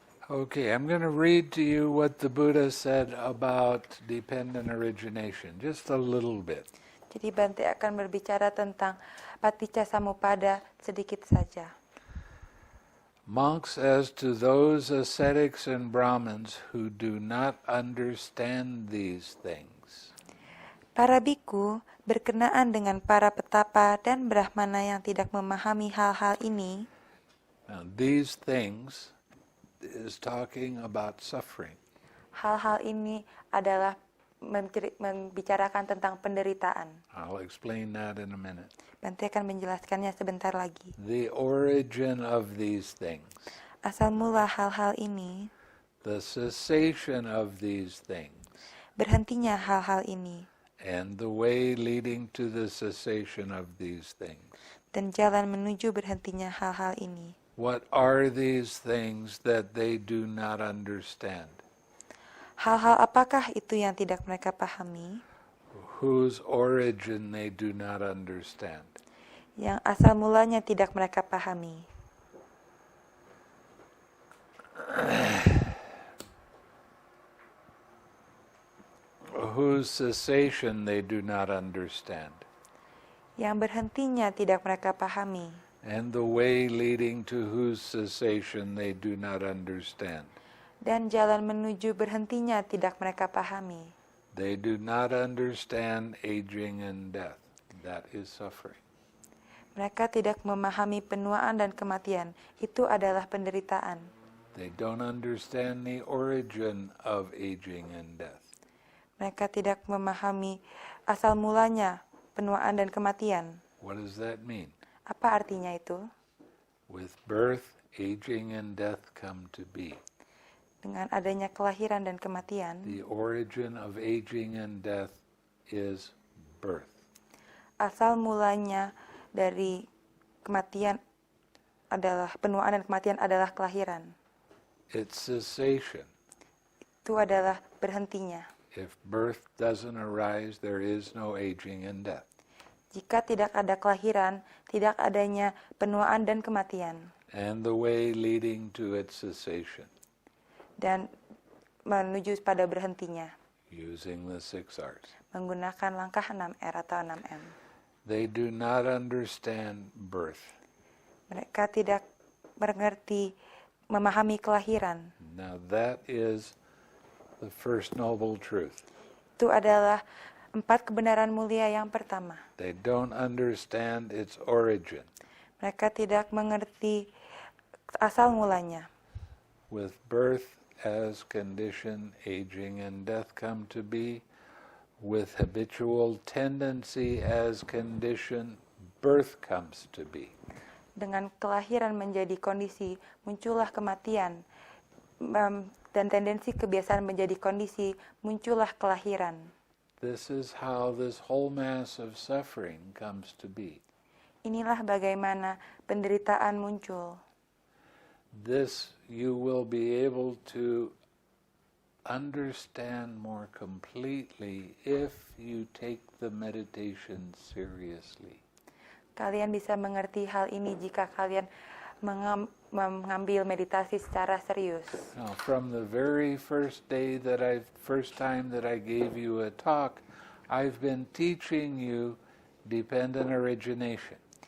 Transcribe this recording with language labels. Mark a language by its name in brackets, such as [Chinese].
[English] Okay, I'm going to read to you what the Buddha said about dependent origination, just a little bit. [Indonesian] Jadi Bante akan berbicara tentang paticca samuppada sedikit saja. [English] Monks, as to those ascetics and Brahmins who do not understand these things, [Indonesian] Para biku berkenaan dengan para petapa dan brahmana yang tidak memahami hal-hal ini. [English] now these things is talking about suffering. [Indonesian] Hal-hal ini adalah membicarakan tentang penderitaan. [English] I'll explain that in a minute. [Indonesian] Bante akan menjelaskannya sebentar lagi. [English] The origin of these things, [Indonesian] Asal mula hal-hal ini, [English] the cessation of these things, [Indonesian] berhentinya hal-hal ini, [English] and the way leading to the cessation of these things. [Indonesian] dan jalan menuju berhentinya hal-hal ini. [English] What are these things that they do not understand? [Indonesian] Hal-hal apakah itu yang tidak mereka pahami, [English] whose origin they do not understand? [Indonesian] yang asal mulanya tidak mereka pahami, [English] whose cessation they do not understand, [Indonesian] yang berhentinya tidak mereka pahami, [English] and the way leading to whose cessation they do not understand. [Indonesian] dan jalan menuju berhentinya tidak mereka pahami. [English] They do not understand aging and death. That is suffering. [Indonesian] Mereka tidak memahami penuaan dan kematian. Itu adalah penderitaan. [English] They don't understand the origin of aging and death. [Indonesian] Mereka tidak memahami asal mulanya penuaan dan kematian. [English] What does that mean? [Indonesian] Apa artinya itu? [English] With birth, aging and death come to be. [Indonesian] Dengan adanya kelahiran dan kematian, [English] The origin of aging and death is birth. [Indonesian] asal mulanya dari kematian adalah penuaan dan kematian adalah kelahiran. [English] It's cessation. [Indonesian] Itu adalah berhentinya. [English] If birth doesn't arise, there is no aging and death. [Indonesian] Jika tidak ada kelahiran, tidak adanya penuaan dan kematian. [English] And the way leading to its cessation, [Indonesian] Dan menuju pada berhentinya, [English] using the 6 R's. [Indonesian] menggunakan langkah 6R atau 6M. [English] They do not understand birth. [Indonesian] Mereka tidak mengerti, memahami kelahiran. [English] Now that is the first noble truth. [Indonesian] Itu adalah 4 kebenaran mulia yang pertama. [English] They don't understand its origin. [Indonesian] Mereka tidak mengerti asal mulanya. [English] With birth as condition, aging and death come to be. With habitual tendency as condition, birth comes to be. [Indonesian] Dengan kelahiran menjadi kondisi, muncullah kematian. Dan tendensi kebiasaan menjadi kondisi, muncullah kelahiran. [English] This is how this whole mass of suffering comes to be. [Indonesian] Inilah bagaimana penderitaan muncul. [English] This you will be able to understand more completely if you take the meditation seriously. [Indonesian] Kalian bisa mengerti hal ini jika kalian mengambil meditasi secara serius. [English] Now, from the very first time that I gave you a talk, I've been teaching you dependent origination.